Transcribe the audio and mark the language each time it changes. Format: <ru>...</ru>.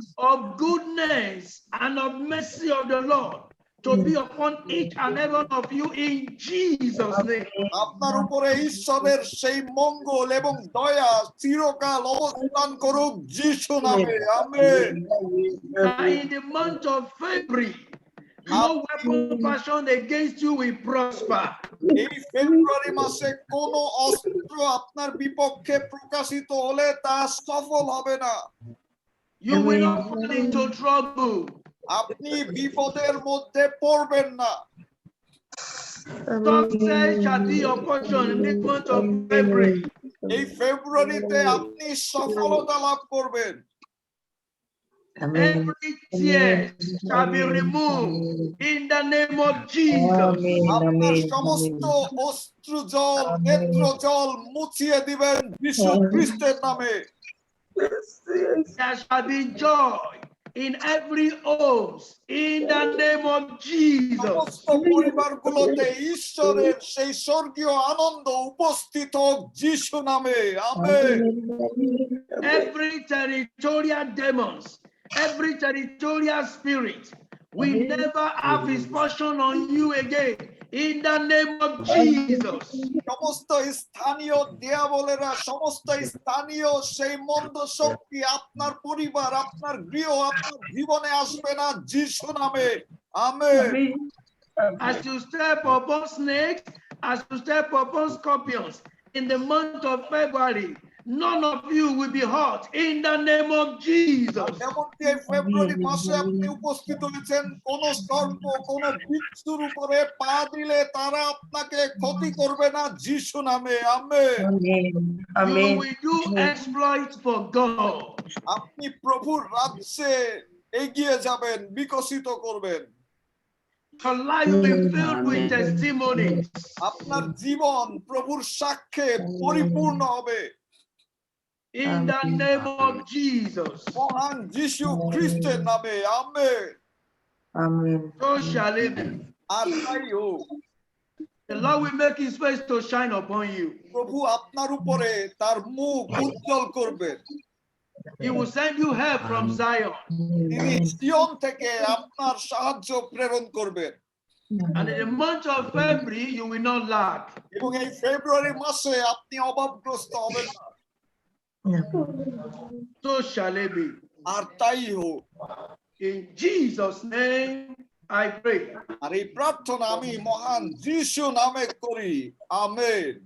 <en>of goodness and of mercy of the Lord to be upon each and every one of you in Jesus' name.</en> <bn>আপনার উপরে ঈশ্বরের সেই মঙ্গল এবং দয়া চিরকাল অবস্থান করুক যিশু নামে amen.</bn> <en>In the month of February, no weapon fashioned against you will prosper.</en> <bn>এই ফেব্রুয়ারি মাসে কোন অস্ত্র আপনার বিপক্ষে প্রকাশিত হলে তা সফল হবে না।</bn> <en>You will not fall into trouble.</en> <bn>আপনি বিপদের মধ্যে পড়বেন না।</bn> <en>Success shall be your portion in this month of February.</en> <bn>এই ফেব্রুয়ারিতে আপনি সফলতা লাভ করবেন।</bn> <en>Every tear shall be removed in the name of Jesus.</en> <bn>আপনার সমস্ত অশ্রু জল নেত্র জল মুছিয়ে দিবেন যিশু খ্রিস্টের নামে।</bn> <en>There shall be joy in every home in the name of Jesus.</en> <bn>সমস্ত পরিবারগুলোতে ঈশ্বরের সেই স্বর্গীয় আনন্দ উপস্থিত হোক যিশু নামে amen.</bn> <en>Every territorial demons, every territorial spirit will never have his portion on you again in the name of Jesus.</en> <bn>সমস্ত স্থানীয় দিয়াবলেরা সমস্ত স্থানীয় সেই মন্দ শক্তি আপনার পরিবার আপনার গৃহ আপনার জীবনে আসবে না যিশু নামে amen.</bn> <en>As you step upon snakes, as you step upon scorpions in the month of February, none of you will be hurt in the name of Jesus.</en> <bn>যেমনটি এই ফেব্রুয়ারি মাসে আপনি উপস্থিত হয়েছেন কোন সর্প কোন বিচ্ছুর উপরে পা দিলে তারা আপনাকে ক্ষতি করবে না যিশু নামে amen.</bn> <en>You will do exploits for God.</en> <bn>আপনি প্রভুর রাজ্যে এগিয়ে যাবেন বিকশিত করবেন।</bn> <en>Your life will be filled with testimonies.</en> <bn>আপনার জীবন প্রভুর সাক্ষ্যে পরিপূর্ণ হবে</bn> <en>In the name of Jesus.</en> <bn>মহান যিশু খ্রিস্টের নামে amen.</bn> <en>So shall it be.</en> <bn>আর তাই হোক।</bn> <en>The Lord will make his face to shine upon you.</en> <bn>প্রভু আপনার উপরে তার মুখ উজ্জ্বল করবেন।</bn> <en>He will send you help from Zion.</en> <bn>তিনি সিয়ন থেকে আপনার সাহায্য প্রেরণ করবেন।</bn> <en>And in the month of February, you will not lack.</en> <bn>এবং এই ফেব্রুয়ারি মাসে আপনি অভাবগ্রস্ত হবেন না।</bn> <en>So shall it be.</en> <bn>আর তাই হোক।</bn> <en>In Jesus' name, I pray.</en> <bn>আর এই প্রার্থনা আমি মহান যিশু নামে করি আমেন।</bn>